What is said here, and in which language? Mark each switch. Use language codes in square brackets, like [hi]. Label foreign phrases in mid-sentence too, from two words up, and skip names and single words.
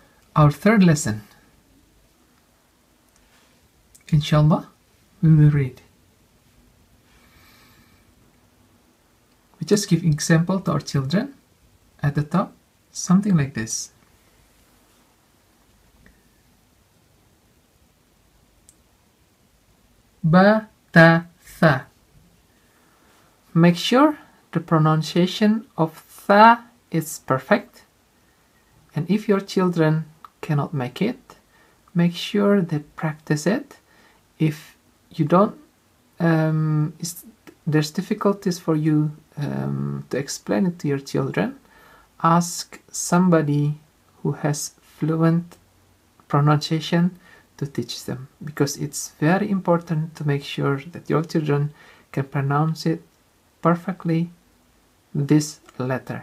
[en] Our third lesson. Inshallah, we will read. We just give example to our children at the top, something like this. [ar] Ba, ta, tha. [en] Make sure the pronunciation of tha is perfect. And if your children cannot make it, make sure they practice it. If you don't, there's difficulties for you to explain it to your children, ask somebody who has fluent pronunciation to teach them, because it's very important to make sure that your children can pronounce it perfectly, this letter.